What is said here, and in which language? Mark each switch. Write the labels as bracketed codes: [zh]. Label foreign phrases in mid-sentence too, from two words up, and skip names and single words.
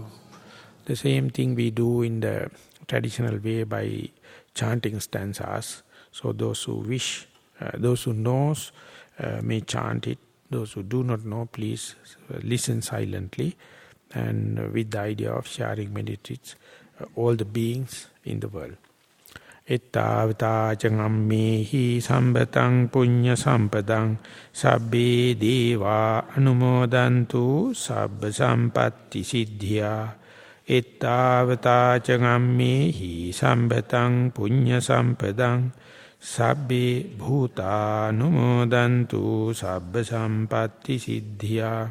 [en] The same thing we do in the traditional way by chanting stanzas. So those who wish, those who knows may chant it. Those who do not know, please listen silently, and with the idea of sharing merits all the beings in the world. [pi] Ettavata jangammehi sambatang punya sampadang sabbe deva anumodantu sabba sampatti siddhya. Ettavata jangammehi sambatang punya sampadang sabbe bhuta anumodantu sabba sampatti siddhya.